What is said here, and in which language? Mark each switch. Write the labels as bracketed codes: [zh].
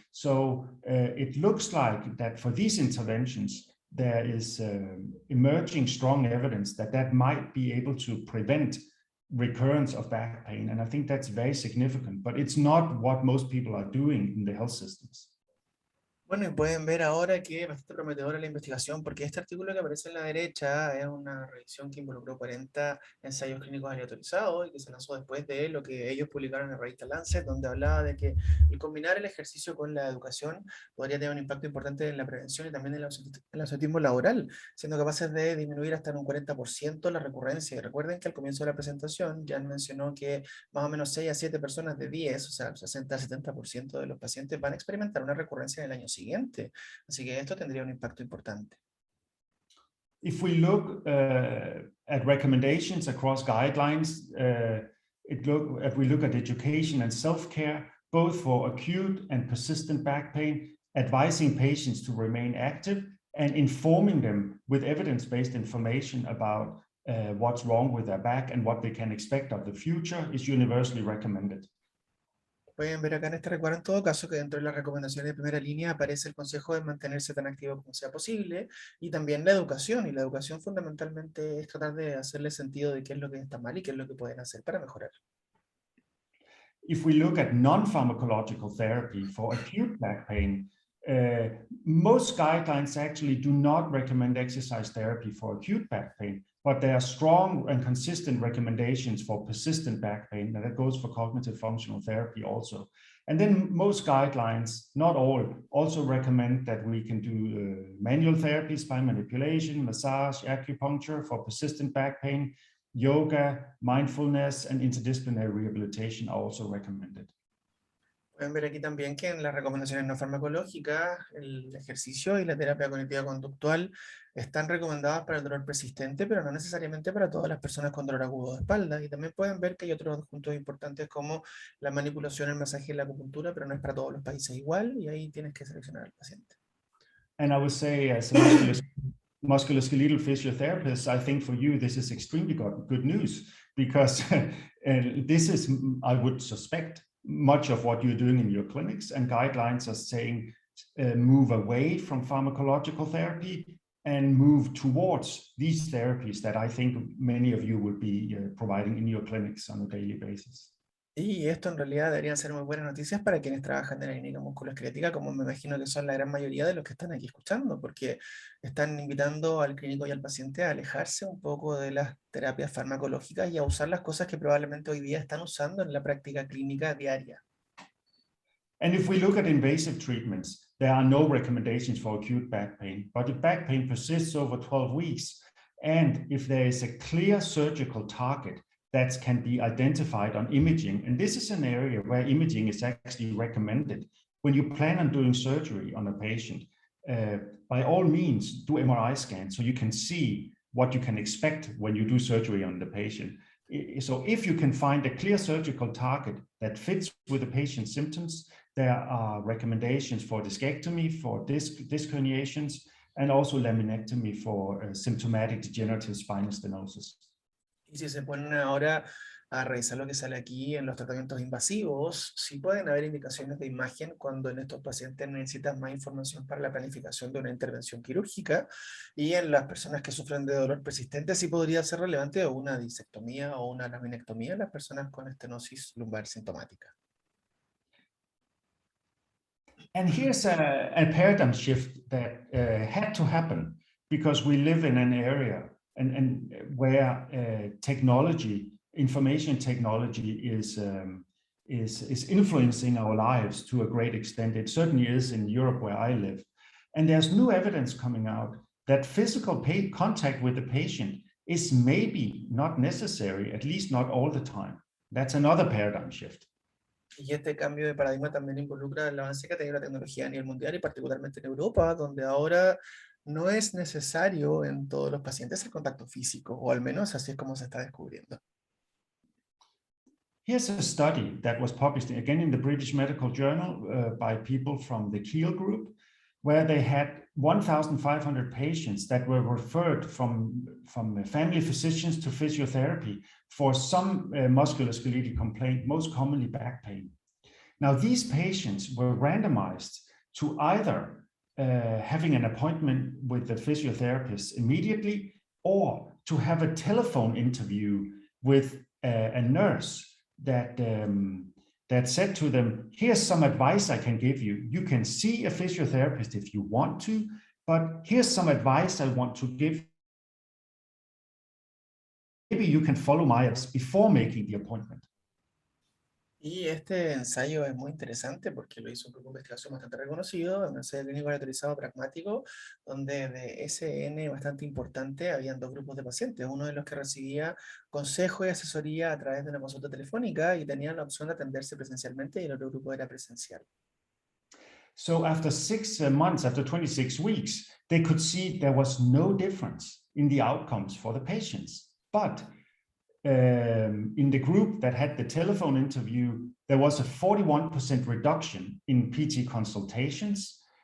[en] So it looks like that for these interventions, there is emerging strong evidence that that might be able to prevent recurrence of back pain. And I think that's very significant, but it's not what most people are doing in the health systems. [es] Bueno, y pueden ver ahora que es bastante prometedora la investigación, porque este artículo que aparece en la derecha es una revisión que involucró 40 ensayos clínicos aleatorizados y que se lanzó después de lo que ellos publicaron en la revista Lancet, donde hablaba de que el combinar el ejercicio con la educación podría tener un impacto importante en la prevención y también en el ausentismo laboral, siendo capaces de disminuir hasta en un 40% la recurrencia. Y recuerden que al comienzo de la presentación Jan mencionó que más o menos 6 a 7 personas de 10, o sea, el 60-70% de los pacientes van a experimentar una recurrencia en el año siguiente. Así que esto tendría un impacto importante. [en] If we look at recommendations across guidelines, if we look at education and self-care, both for acute and persistent back pain, advising patients to remain active and informing them with evidence-based information about what's wrong with their back and what they can expect of the future is universally recommended. [es] Pueden ver acá en este recuadro en todo caso que dentro de las recomendaciones de primera línea aparece el consejo de mantenerse tan activo como sea posible y también la educación, y la educación fundamentalmente es tratar de hacerle sentido de qué es lo que está mal y qué es lo que pueden hacer para mejorar. [en] If we look at non-pharmacological therapy for acute back pain, most guidelines actually do not recommend exercise therapy for acute back pain, but there are strong and consistent recommendations for persistent back pain, and that goes for cognitive functional therapy also. And then most guidelines, not all, also recommend that we can do manual therapies by manipulation, massage, acupuncture for persistent back pain. Yoga, mindfulness, and interdisciplinary rehabilitation are also recommended. [es] Pueden ver aquí también que en las recomendaciones no farmacológicas, el ejercicio y la terapia cognitiva conductual están recomendadas para el dolor persistente, pero no necesariamente para todas las personas con dolor agudo de espalda. Y también pueden ver que hay otros puntos importantes como la manipulación, el masaje y la acupuntura, pero no es para todos los países igual, y ahí tienes que seleccionar al paciente. [en] And I would say, as a musculoskeletal physiotherapist, I think for you this is extremely good news, because this is, I would suspect, much of what you're doing in your clinics, and guidelines are saying move away from pharmacological therapy and move towards these therapies that I think many of you will be providing in your clinics on a daily basis. [es] Y esto en realidad deberían ser muy buenas noticias para quienes trabajan en la clínica musculoesquelética, como me imagino que son la gran mayoría de los que están aquí escuchando, porque están invitando al clínico y al paciente a alejarse un poco de las terapias farmacológicas y a usar las cosas que probablemente hoy día están usando en la práctica clínica diaria. [en] And if we look at invasive treatments, there are no recommendations for acute back pain, but if back pain persists over 12 weeks, and if there is a clear surgical target that can be identified on imaging, and this is an area where imaging is actually recommended when you plan on doing surgery on a patient, by all means, do MRI scans so you can see what you can expect when you do surgery on the patient. So if you can find a clear surgical target that fits with the patient's symptoms, there are recommendations for discectomy, for disc herniations, and also laminectomy for symptomatic degenerative spinal stenosis. [es] Y si se ponen ahora a revisar lo que sale aquí en los tratamientos invasivos, sí pueden haber indicaciones de imagen cuando en estos pacientes necesitan más información para la planificación de una intervención quirúrgica, y en las personas que sufren de dolor persistente sí podría ser relevante una disectomía o una laminectomía en las personas con estenosis lumbar sintomática. [en] And here's a paradigm shift that had to happen because we live in an area and where technology, information technology is influencing our lives to a great extent. It certainly is in Europe where I live. And there's new evidence coming out that physical contact with the patient is maybe not necessary, at least not all the time. That's another paradigm shift. [es] Y este cambio de paradigma también involucra el avance que ha tenido la tecnología a nivel mundial y particularmente en Europa, donde ahora no es necesario en todos los pacientes el contacto físico, o al menos así es como se está descubriendo. [en] Here's a study that was published again in the British Medical Journal by people from the Kiel group, where they had 1,500 patients that were referred from family physicians to physiotherapy for some musculoskeletal complaint, most commonly back pain. Now, these patients were randomized to either having an appointment with the physiotherapist immediately, or to have a telephone interview with a nurse that said to them, here's some advice I can give you. You can see a physiotherapist if you want to, but here's some advice I want to give. Maybe you can follow my advice before making the appointment. [es] Y este ensayo es muy interesante porque lo hizo un grupo de investigación bastante reconocido, un ensayo clínico autorizado pragmático, donde de ese N bastante importante habían dos grupos de pacientes, uno de los que recibía consejo y asesoría a través de una consulta telefónica y tenían la opción de atenderse presencialmente, y el otro grupo era presencial. [en] So after 6 months, after 26 weeks, they could see there was no difference in the outcomes for the patients. But in the group that had the telephone interview, there was a 41% reduction in PT consultations.